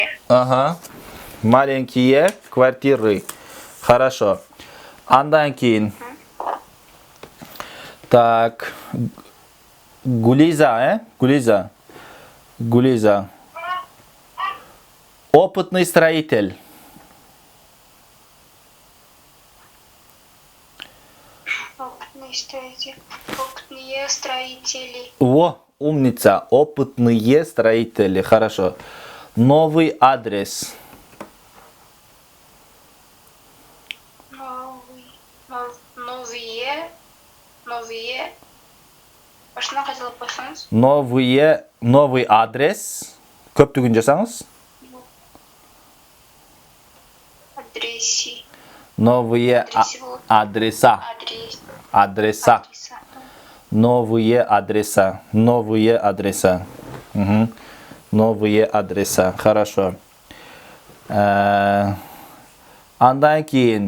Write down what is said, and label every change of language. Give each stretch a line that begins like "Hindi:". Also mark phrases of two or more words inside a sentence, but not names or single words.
Russian: Ага. Маленькие квартиры. Хорошо.
Kazakh: Андан кейін. Так.
Russian: Гулиза, Гулиза. Опытный строитель. Опытные строители. О, умница. Опытные строители. Хорошо. Новый адрес. Новые.
Kazakh: Başına қайталап қойсаңыз.
Russian: Новый адрес.
Kazakh: Көптігін жасаңыз.
Russian: Адреси. Новые адреса. Адреса. Новые адреса. Новые адреса. Угу. Новые адреса. Хорошо.
Kazakh: Андан кейін.